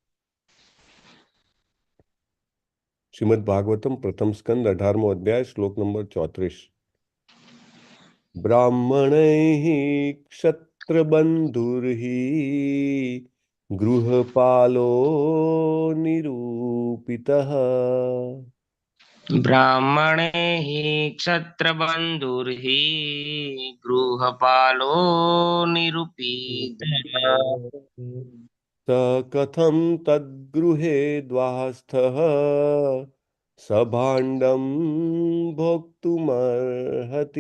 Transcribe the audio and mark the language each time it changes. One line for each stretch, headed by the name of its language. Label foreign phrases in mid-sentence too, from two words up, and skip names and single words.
Gujarati: શ્રીમદ ભાગવતમ પ્રથમ સ્કંદ 18મો અધ્યાય શ્લોક નંબર 34।
Sanskrit: બ્રાહ્મણૈઃ ક્ષત્રબંધુર્હિ ગૃહપાલો નિરૂપિતઃ ब्राह्मणे हि क्षत्रबन्धुर्हि गृहपालो निरूपितः स कथं तद्गृहे द्वास्थः सभाण्डं भोक्तुमर्हति